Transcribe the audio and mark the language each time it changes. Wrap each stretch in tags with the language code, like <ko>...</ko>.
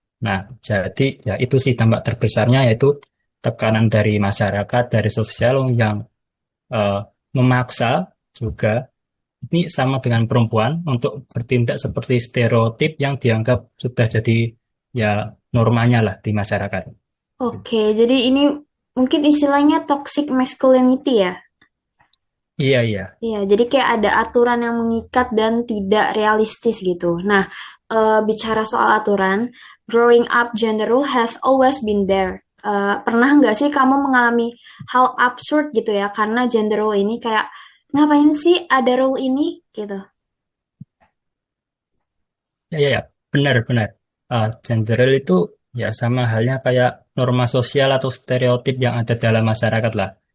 <id>Nah, jadi ya itu sih dampak terbesarnya yaitu tekanan dari masyarakat, dari sosial yang eh, memaksa juga ini sama dengan perempuan untuk bertindak seperti stereotip yang dianggap sudah jadi ya normanya lah di masyarakat. Oke, jadi ini mungkin istilahnya toxic masculinity ya. Iya, iya. Iya, jadi kayak ada aturan yang mengikat dan tidak realistis gitu. Nah, bicara soal aturan,</id> <en>growing up gender role has always been there.</en> <id>Pernah nggak sih kamu mengalami hal absurd gitu ya karena gender role ini kayak ngapain sih ada role ini gitu? Ya, ya, ya. Benar, benar. Gender role itu ya sama halnya kayak norma sosial atau stereotip yang ada dalam masyarakat lah.</id>